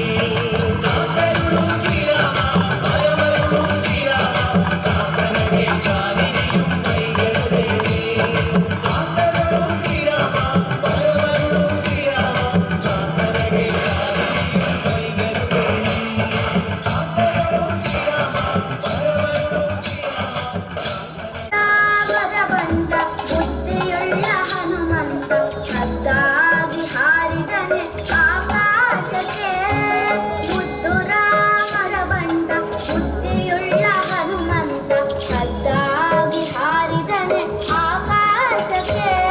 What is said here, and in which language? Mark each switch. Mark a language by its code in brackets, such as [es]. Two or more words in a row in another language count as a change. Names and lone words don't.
[ml] കാത്തരുളൂ ശ്രീരാമ പരമരുളൂ ശ്രീരാമ പ്രാർത്ഥന കേൾക്കാനിരിയും വൈകരുതേ നീ. കാത്തരുളൂ ശ്രീരാമ പരമരുളൂ ശ്രീരാമ പ്രാർത്ഥന കേൾക്കാനിരിയും വൈകരുതേ നീ. കാത്തരുളൂ ശ്രീരാമ പരമരുളൂ ശ്രീരാമ. [kn] ಭಗವಂತ ಬುದ್ಧಿಯುಳ್ಳ ಹನುಮಂತ ಸದ್ದಾಗಿ ಹಾರಿದನೆ ಆಕಾಶಕ್ಕೆ. ಮುದ್ದು ರಾಮರ ಬಂಟ ಬುದ್ಧಿಯುಳ್ಳ ಹನುಮಂತ ಸದ್ದಾಗಿ ಹಾರಿದನೆ ಆಕಾಶಕ್ಕೆ.